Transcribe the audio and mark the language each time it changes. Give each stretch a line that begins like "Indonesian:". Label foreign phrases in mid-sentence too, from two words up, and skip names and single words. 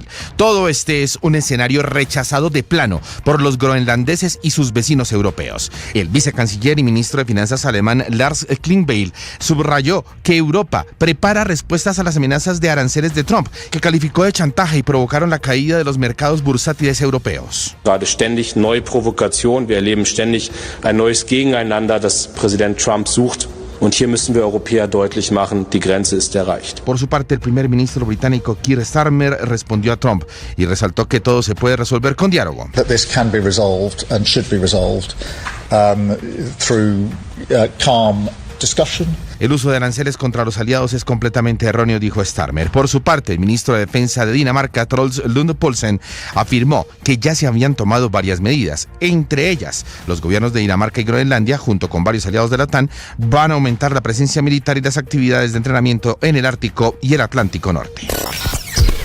Spanish: Todo este es un escenario rechazado de plano por los groenlandeses y sus vecinos europeos. El vicecanciller y ministro de Finanzas alemán Lars Klingbeil subrayó que Europa prepara respuestas a las amenazas de aranceles de Trump, que calificó de chantaje y provocaron la caída de los mercados bursátiles europeos.
German: Gerade ständig neue Provokationen, wir erleben ständig ein neues Gegeneinander, das Präsident Trump sucht. Und hier müssen wir Europäer deutlich machen, die Grenze ist erreicht.
Spanish: Por su parte, el primer ministro británico Keir Starmer respondió a Trump y resaltó que todo se puede resolver con diálogo.
English: That this can be resolved and should be resolved through calm discussion.
Spanish: El uso de aranceles contra los aliados es completamente erróneo, dijo Starmer. Por su parte, el ministro de Defensa de Dinamarca, Troels Lund Poulsen, afirmó que ya se habían tomado varias medidas. Entre ellas, los gobiernos de Dinamarca y Groenlandia, junto con varios aliados de la OTAN, van a aumentar la presencia militar y las actividades de entrenamiento en el Ártico y el Atlántico Norte.